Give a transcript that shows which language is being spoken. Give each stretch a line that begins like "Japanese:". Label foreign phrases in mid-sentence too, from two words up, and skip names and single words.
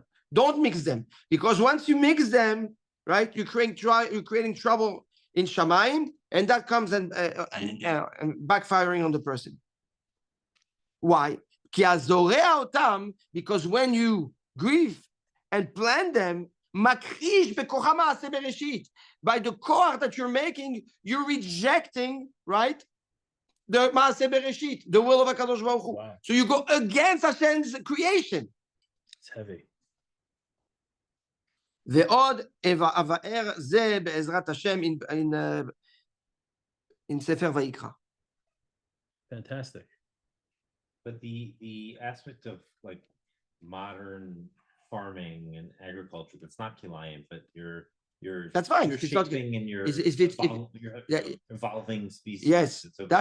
English: Don't mix them, because once you mix them, right, you're creating trouble in Shamayim, and that comes and backfiring on the person. Why? Because when you grieve and plan them,
Hebrew: מכחיש בכחו מעשה בראשית,
English: by the koach that you're making, you're rejecting, right, the
Hebrew: מעשה בראשית,
English: the will of
Hebrew: הקדוש ברוך הוא.
English: Wow. So you go against Hashem's creation. It's heavy.
Hebrew: ועוד אבאר זה בעזרת השם in ספר ויקרא.
English: Fantastic. But the aspect of like modern farming and agriculture that's not Kilayim, but you're That's fine. You're It's not- shaping and you're, you're yeah, evolving species. Yes, It's okay.